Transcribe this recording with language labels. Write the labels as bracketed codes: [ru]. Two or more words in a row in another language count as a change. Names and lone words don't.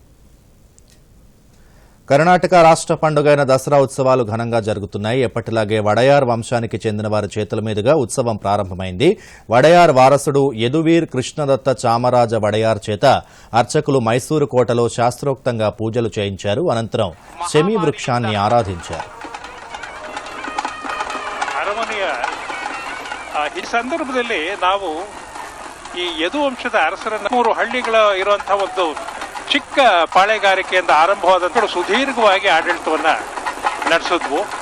[te] కర్ణాటక రాష్ట్ర పండుగైన దసరా ఉత్సవాలు ఘనంగా జరుగుతున్నాయి. ఎప్పటిలాగే వడయార్ వంశానికి చెందిన వారి చేతుల మీదుగా ఉత్సవం ప్రారంభమైంది. వడయార్ వారసుడు యదువీర్ కృష్ణదత్త చామరాజ వడయార్ చేత అర్చకులు మైసూరు కోటలో శాస్త్రోక్తంగా పూజలు చేయించారు. అనంతరం శమీ వృక్షాన్ని ఆరాధించారు. [kn] ಈ ಸಂದರ್ಭದಲ್ಲಿ ನಾವು ಈ ಯದು ವಂಶದ ಅರಸರನ್ನ 3 ಹಳ್ಳಿಗಳ ಇರುವಂತಹ ಒಂದು ಚಿಕ್ಕ ಪಾಳೆಗಾರಿಕೆಯಿಂದ ಆರಂಭವಾದ ಸುದೀರ್ಘವಾಗಿ ಆಡಳಿತವನ್ನ ನಡೆಸಿದ್ವು.